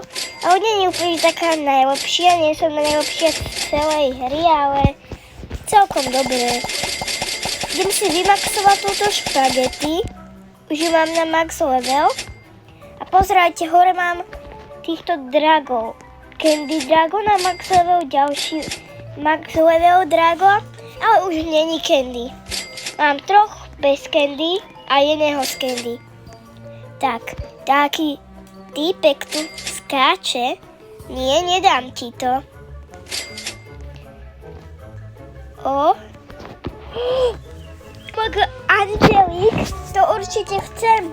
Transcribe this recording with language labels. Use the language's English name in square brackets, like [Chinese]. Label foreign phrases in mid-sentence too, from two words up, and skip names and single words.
[Slovak] A nie je úplne taká najlepšia, nie som najlepšia z celej hry, ale celkom dobré. Idem si vymaxovať túto špagety, už ju mám na [English] max level. [Slovak] A pozerajte, hore mám týchto dragov. Candy Dragon a [English] max level, [Slovak] ďalší [English] max level [Slovak] drago, ale už není Candy. Mám troch bez Candy a jedného z Candy. Tak, taký týpek tu skáče. Nie, nedám ti to. Angelik, to určite chcem.